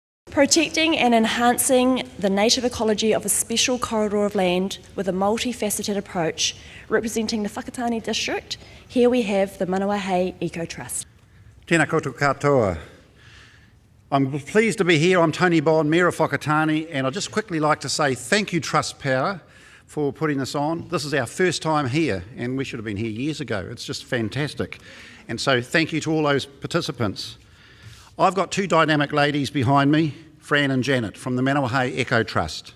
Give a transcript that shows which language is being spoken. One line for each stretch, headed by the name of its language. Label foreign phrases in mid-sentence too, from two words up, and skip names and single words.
English: Protecting and enhancing the native ecology of a special corridor of land with a multifaceted approach, representing the Whakatane district, here we have the Manawahe Eco Trust.
Māori: Tēnā koutou katoa.
English: I'm pleased to be here. I'm Tony Bond, Mayor of Whakatane, and I'd just quickly like to say thank you, TrustPower, for putting this on. This is our first time here, and we should have been here years ago. It's just fantastic. And so thank you to all those participants. I've got two dynamic ladies behind me, Fran and Janet, from the Manawahe Eco Trust.